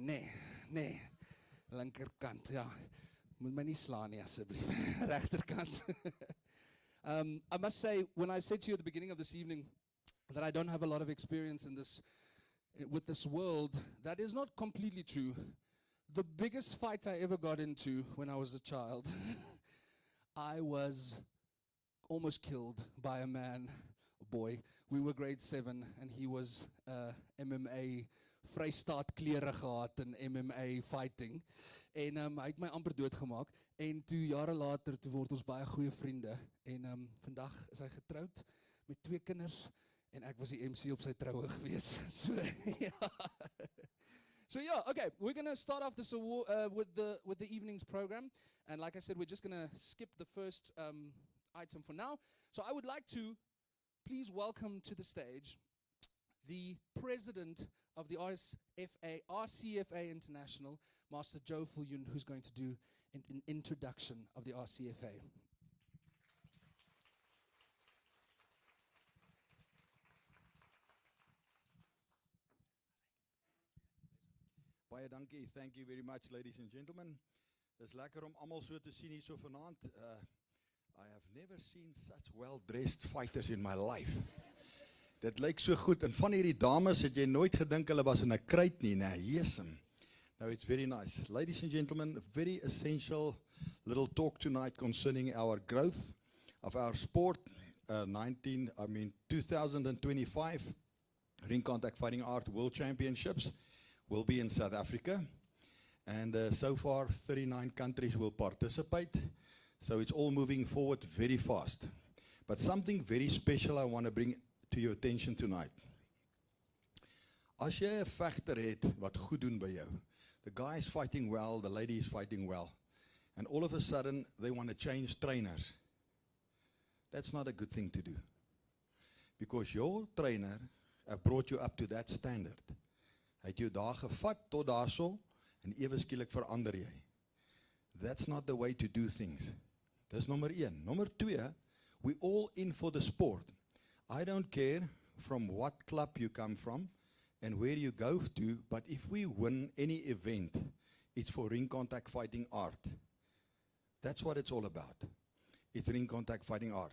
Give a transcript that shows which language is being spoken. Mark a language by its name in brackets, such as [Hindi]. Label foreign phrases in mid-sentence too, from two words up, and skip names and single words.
[Afrikaans] Nee. Linkerkant, ja. Moet my nie slaan nie asseblief. Regterkant. [English] I must say, when I said to you at the beginning of this evening that I don't have a lot of experience with this world, that is not completely true. The biggest fight I ever got into when I was a child, I was almost killed by a boy. We were grade 7 and he was MMA, [Afrikaans] Vrystaat klere gehad [English] in MMA fighting. En hy het my amper doodgemaak. En toe jare later, toe word ons baie goeie vriende. En vandag is hy getroud met 2 kinders. En ek was die MC op sy troue gewees. So, ja. So yeah, okay, we're going to start off this with the evening's program. And like I said, we're just going to skip the first item for now. So I would like to please welcome to the stage the president of the RCFA International, Master Joe Viljoen, who's going to do an introduction of the RCFA. [Afrikaans] Baie dankie. [English] Thank you very much, ladies and gentlemen. [Afrikaans] Dis lekker om almal so te sien hier so vanaand. [English] I have never seen such well-dressed fighters in my life. [Afrikaans] Dit lyk so goed. En van hierdie dames het jy nooit gedink hulle was in 'n kruit nie, né? Jesem. [English] Now it's very nice. Ladies and gentlemen, a very essential little talk tonight concerning our growth of our sport. 2025 Ring Contact Fighting Art World Championships will be in South Africa. And so far, 39 countries will participate. So it's all moving forward very fast. But something very special I want to bring to your attention tonight. [Afrikaans] As jy 'n vegter het wat goed doen by jou, [English] the guy is fighting well, the lady is fighting well, and all of a sudden they want to change trainers. That's not a good thing to do. Because your trainer have brought you up to that standard. [Afrikaans] Hy het jou daar gevat tot daarso en ewe skielik verander jy. [English] That's not the way to do things. [Afrikaans] Dis nommer 1. Nommer 2, [English] we all in for the sport. I don't care from what club you come from and where you go to, but if we win any event, it's for ring contact fighting art. That's what it's all about. It's ring contact fighting art.